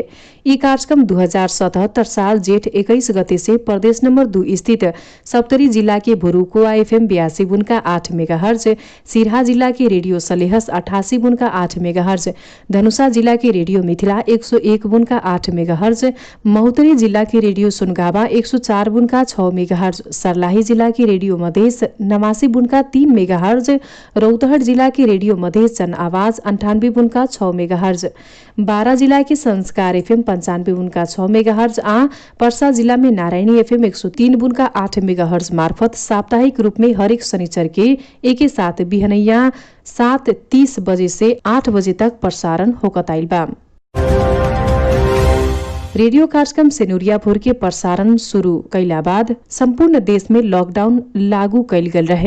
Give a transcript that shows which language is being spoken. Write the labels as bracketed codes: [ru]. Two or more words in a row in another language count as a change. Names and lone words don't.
[bho] ई कार्यक्रम 2077 साल जेठ 21 गते से प्रदेश नंबर 2 स्थित सप्तरी जिला के भोरुकुआ FM 82.8 मेगाहर्ज, सिराहा जिला के रेडियो सलेहस 88.8 मेगाहर्ज, धनुषा जिला के रेडियो मिथिला 101.8 मेगाहर्ज, महोत्तरी जिला के रेडियो सुनगावा 104.6 मेगाहर्ज, सर्लाही जिला के रेडियो मधेस 89.3 मेगाहर्ज, रौतहट जिला के रेडियो मधेस जन आवाज 98.6 मेगाहर्ज, बारा जिला के संस्कार FM 95.6 मेगाहर्ज आ पर्सा जिला में नारायणी FM 103.8 मेगाहर्ज मार्फत साप्ताहिक रूप में हरेक शनिचर के एक साथ बिहनैया 7:30 बजे से 8 बजे तक प्रसारण होकत आइल बा। रेडियो कार्यक्रम सेनुरिया भोर के प्रसारण शुरू कैला बाद संपूर्ण देश में लॉकडाउन लागू कैल गेल रहे।